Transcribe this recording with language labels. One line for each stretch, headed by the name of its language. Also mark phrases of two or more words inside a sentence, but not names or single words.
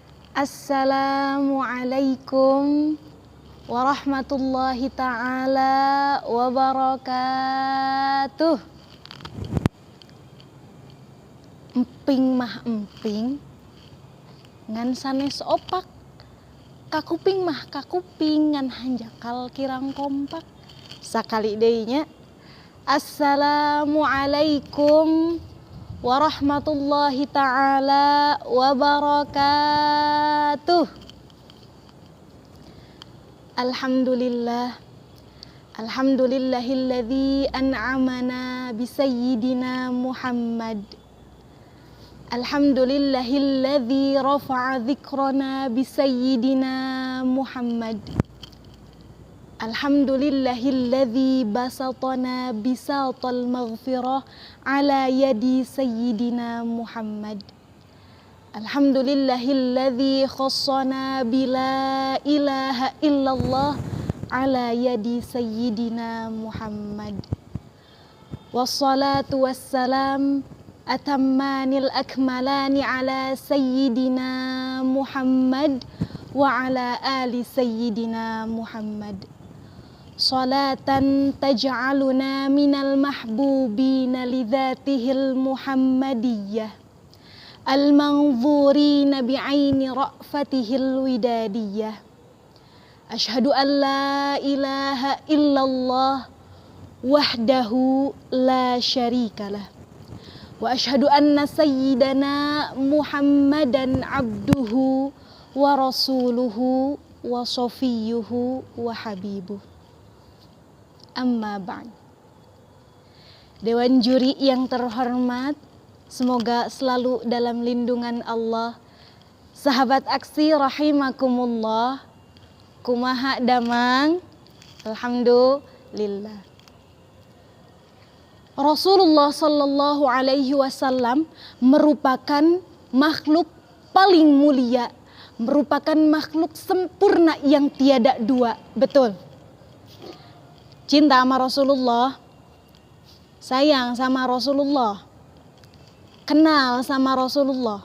Arabic: السلام عليكم ورحمة الله تعالى وبركاته.
Sundanese: Emping mah emping, ngan sanes opak. Kakuping mah kakuping, ngan hanjakal kirang kompak. Sakali deinya.
Arabic: السلام عليكم ورحمة الله تعالى وبركاته. الحمد لله الذي أنعمنا بسيدنا محمد. الحمد لله الذي رفع ذكرنا بسيدنا محمد. الحمد لله الذي بسط لنا بساط المغفرة على يد سيدنا محمد. الحمد لله الذي خصنا بلا إله إلا الله على يد سيدنا محمد. والصلاة والسلام الأتمان الأكملان على سيدنا محمد وعلى آل سيدنا محمد. صلاة تجعلنا من المحبوبين لذاته المحمدية المنظورين بعين رأفته الودادية. أشهد أن لا إله إلا الله وحده لا شريك له وأشهد أن سيدنا محمدا عبده ورسوله وصفيه وحبيبه. أما بعد.
Indonesian: Dewan juri yang terhormat, semoga selalu dalam lindungan Allah. Sahabat aksi rahimakumullah.
Sundanese: Kumaha damang? Alhamdulillah.
Indonesian: Rasulullah
Arabic: صلى الله عليه وسلم
Indonesian: merupakan makhluk paling mulia, merupakan makhluk sempurna yang tiada dua. Betul. Cinta sama Rasulullah, sayang sama Rasulullah, kenal sama Rasulullah.